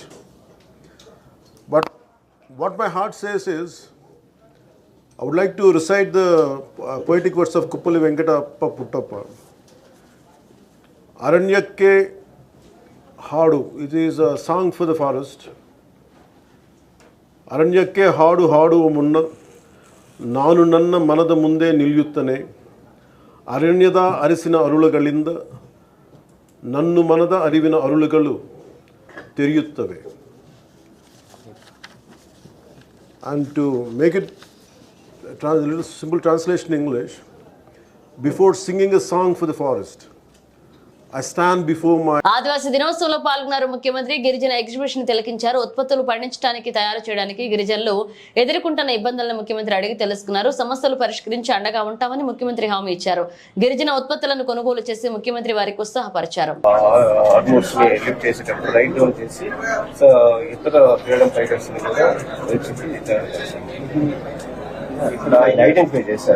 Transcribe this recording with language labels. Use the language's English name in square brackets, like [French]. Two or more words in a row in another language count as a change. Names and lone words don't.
[English] But what my heart says is, I would like to recite the poetic words of Kuppali Venkatappa Puttappa. Aranyakke Hadu. It is a song for the forest. [Kannada] ಅರಣ್ಯಕ್ಕೆ ಹಾಡು ಹಾಡು ಮುನ್ನ ನಾನು ನನ್ನ ಮನದ ಮುಂದೆ ನಿಲ್ಲುತ್ತೇನೆ ಅರಣ್ಯದ ಅರಿಶಿನ ಅರಳುಗಳಿಂದ ನನ್ನು ಮನದ ಅರಿವಿನ ಅರಳುಗಳು ತೆರೆಯುತ್ತವೆ. [English] And to make it a little simple translation in English, before singing a song for the forest, I stand before my [Telugu] ఆదివాసీ దినోత్సవంలో పాల్గొన్నారు ముఖ్యమంత్రి. గిరిజన ఎగ్జిబిషన్ తిలకించారు. ఉత్పత్తులు పండించడానికి తయారు చేయడానికి గిరిజనులు ఎదుర్కొంటున్న ఇబ్బందులను ముఖ్యమంత్రి అడిగి తెలుసుకున్నారు. సమస్యలు పరిష్కరించి అండగా ఉంటామని ముఖ్యమంత్రి హామీ ఇచ్చారు. గిరిజన ఉత్పత్తులను కొనుగోలు చేసి ముఖ్యమంత్రి వారికి ఉత్సాహపరిచారు. ఇక్కడ ఆయన ఐడెంటిఫై చేశారు.